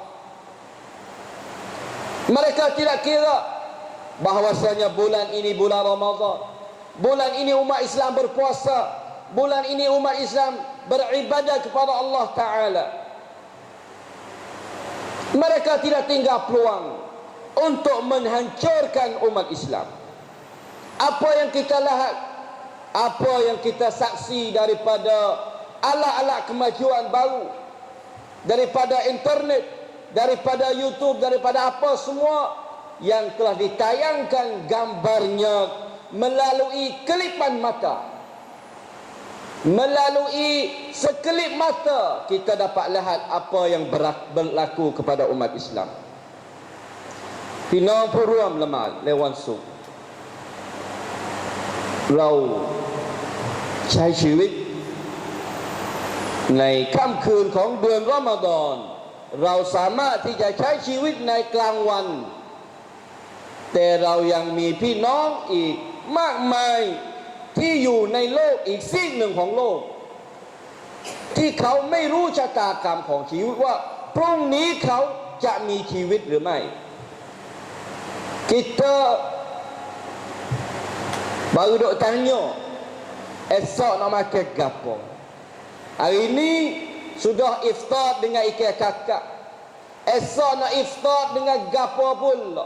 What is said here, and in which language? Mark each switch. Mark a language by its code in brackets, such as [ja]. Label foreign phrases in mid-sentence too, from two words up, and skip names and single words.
[ms] Mereka tidak kira bahwasanya bulan ini bulan Ramadan, bulan ini umat Islam berpuasa, bulan ini umat Islam beribadah kepada Allah Ta'ala. Mereka tidak tinggal peluang untuk menghancurkan umat Islam. Apa yang kita lihat, apa yang kita saksi daripada alat-alat kemajuan baru, daripada internet, daripada YouTube, daripada apa semua yang telah ditayangkan gambarnya melalui kelipan mata, melalui sekelip mata kita dapat lihat apa yang berlaku kepada umat Islam. Pina puruam lemah lewan su [th] เราใช้ชีวิตในค่ำคืนของเดือนรอมฎอนเราสามารถ ที่จะใช้ชีวิตในกลางวันแต่เรายังมีพี่น้องอีกมากมายที่อยู่ในโลกอีกซีกหนึ่งของโลกที่เขาไม่รู้ชะตากรรมของชีวิตว่าพรุ่งนี้เขาจะมีชีวิตหรือไม่ [ms] kita baru duk tanya esok nak makan gapo. Hari ini sudah iftar dengan ikan kakak, esok nak iftar dengan gapo pula.